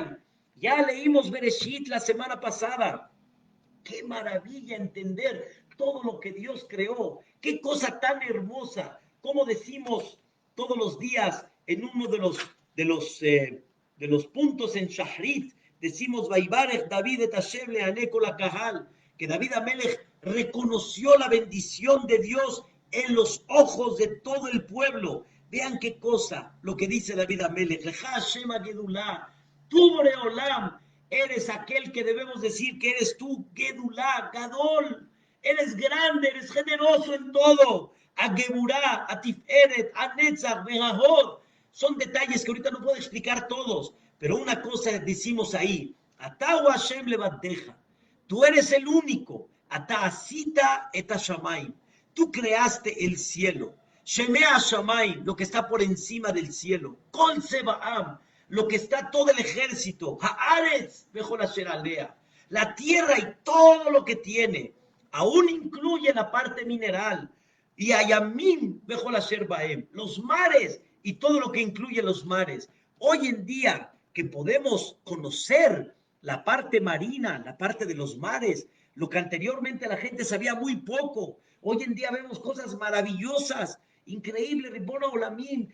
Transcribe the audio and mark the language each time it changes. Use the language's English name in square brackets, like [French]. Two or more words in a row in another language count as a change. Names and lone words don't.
[Spanish] Ya leímos Bereshit la semana pasada. Qué maravilla entender todo lo que Dios creó. Qué cosa tan hermosa. Como decimos todos los días en uno de los puntos en Shahrit, decimos [Hebrew] ויברך דוד את השם לעיני כל הקהל, [Spanish] que David Amelech reconoció la bendición de Dios en los ojos de todo el pueblo. Vean qué cosa, lo que dice David Amelech. [Hebrew] לך השם הגדולה, [Spanish] tú Boreolam, eres aquel que debemos decir que eres tú, Gedulá, Gadol. Eres grande, eres generoso en todo. [Hebrew] והגבורה והתפארת והנצח וההוד. [Spanish] Son detalles que ahorita no puedo explicar todos, pero una cosa decimos ahí. [Hebrew] אתה הוא השם לבדך. [Spanish] Tú eres el único. [Hebrew] אתה עשית את השמים. [Spanish] Tú creaste el cielo. [Hebrew] שמי השמים, [Spanish] lo que está por encima del cielo. [Hebrew] כל צבאם, [Spanish] lo que está todo el ejército. [Hebrew] הארץ וכל אשר עליה. [Spanish] La tierra y todo lo que tiene. Aún incluye la parte mineral. [Hebrew] והימים וכל אשר בהם. [Spanish] Los mares y todo lo que incluye los mares. Hoy en día que podemos conocer la parte marina, la parte de los mares, lo que anteriormente la gente sabía muy poco. Hoy en día vemos cosas maravillosas, increíble, [Hebrew] ריבון עולמים.